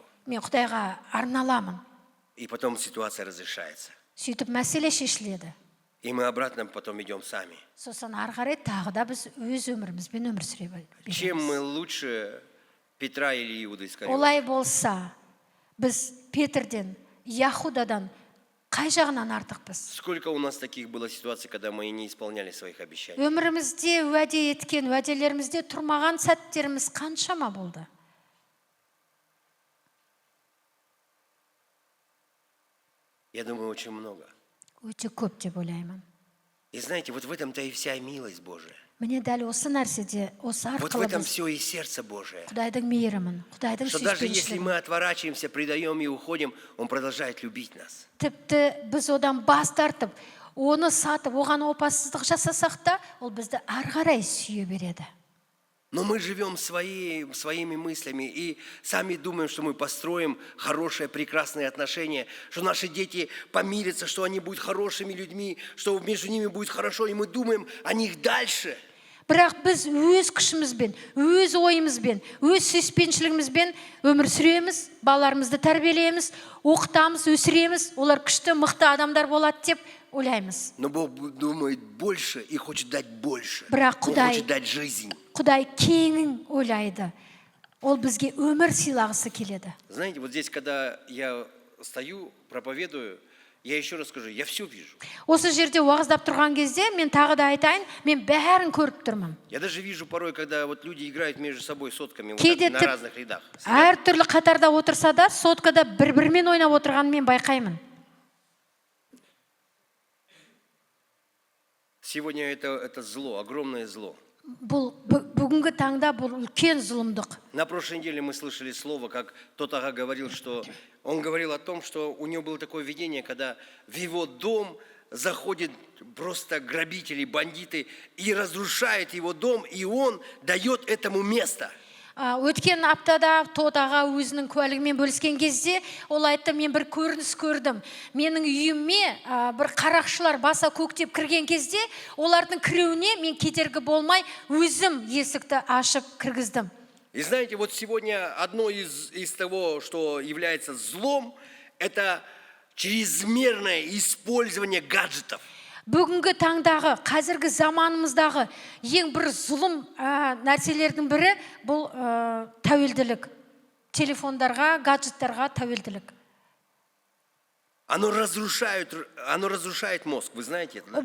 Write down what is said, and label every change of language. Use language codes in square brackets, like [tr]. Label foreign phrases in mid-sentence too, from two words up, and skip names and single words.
[kk] Мен Құдайға арналамын. [ru] И потом ситуация разрешается. [kk] Сөйтіп мәселе шешіледі. [ru] И мы обратно потом идем сами. [kk] Сосын ары қарай тағы да біз өз өмірімізбен өмір сүре [ru] Чем мы [kk] береміз. [ru] лучше Петра или Иуды Искариота? [kk] Олай болса, біз Петрден, Яхудадан қай жағынан артықпыз? [ru] Сколько у нас таких было ситуаций, когда мы не исполняли своих обещаний? [kk] Өмірімізде уәде еткен, уәделерімізде тұрмаған сәттеріміз қаншама болды? [ru] Я думаю, очень много. [kk] Өте көп деп ойлаймын. [ru] И знаете, вот в этом-то и вся милость Божия. [kk] Міне дәл осы нәрседе, осы [ru] Вот в [kk] арқылы [ru] этом [kk] біз [ru] все и сердце Божие. [kk] Құдайдың мейірімін, Құдайдың [ru] Что даже если [kk] сүйіспеншілігін, [ru] мы отворачиваемся, предаем и уходим, Он продолжает любить нас. [kk] тіпті біз одан бас тартып, оны сатып, оған опасыздық жасасақ та, ол бізді ары қарай сүйе береді. [ru] Но мы живем своими мыслями и сами думаем, что мы построим хорошие, прекрасные отношения, что наши дети помирятся, что они будут хорошими людьми, что между ними будет хорошо, и мы думаем о них дальше. [kk] Бірақ біз өз күшімізбен, өз ойымызбен, өз сүйіспеншілігімізбен өмір сүреміз, балаларымызды тәрбиелейміз, оқытамыз, өсіреміз, олар күшті, мықты адамдар болады деп ойлаймыз. [ru] Но Бог думает больше и хочет дать больше. [kk] Бірақ [ru] Он [kk] Құдай [ru] хочет дать жизнь. [kk] Құдай кеңін ойлайды. Ол бізге өмір сыйлағысы келеді. [ru] Знаете, вот здесь, когда я стою, проповедую, я еще раз скажу, я все вижу. [kk] Осы жерде уағыздап тұрған кезде мен тағы да айтайын, мен бәрін көріп тұрмын. [ru] Я даже вижу порой, когда вот люди играют между собой сотками вот [kk] Кейде [ru] так, на [kk] тіп [ru] разных рядах. [kk] әртүрлі қатарда отырса да, соткада бір-бірімен ойнап отырғанын мен байқаймын. [ru] Сегодня это зло, огромное зло. [kk] Бүгінгі таңда бұл үлкен зұлымдық. [ru] На прошлой неделе мы слышали слово, как тот ага говорил, что он говорил о том, что у него было такое видение, когда в его дом заходят просто грабители, бандиты и разрушают его дом, и он дает этому место. [kk] Өткен аптада Тот аға өзінің куәлігімен бөліскен кезде, ол айтты, мен бір көрініс көрдім. Менің үйіме бір қарақшылар баса көктеп кірген кезде, олардың кіруіне мен кедергі болмай, өзім есікті ашып кіргіздім. [ru] И знаете, вот сегодня одно из того, что является злом, это чрезмерное использование гаджетов. [kk] Бүгінгі таңдағы, қазіргі заманымыздағы ең бір зұлым нәрселердің бірі бұл тәуелділік. Телефондарға, гаджеттарға тәуелділік. [ru] Оно разрушает мозг, вы знаете это, да?